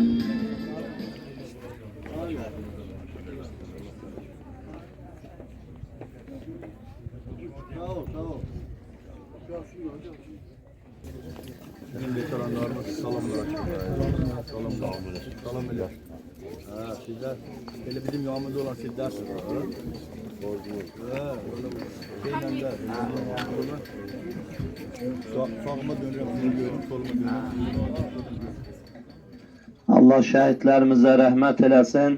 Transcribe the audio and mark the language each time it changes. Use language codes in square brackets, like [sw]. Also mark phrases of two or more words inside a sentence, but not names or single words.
[tr] Bizim veteranlarımız salam bırakıyorlar. [az] Salam bilir. [tr] Sizler, böyle bizim yanımızda olan sizlersiniz. Sağıma dönüyorum, görüyorum, soluma dönüyorum. [az] Allah şəhidlərimizə rəhmət eləsin.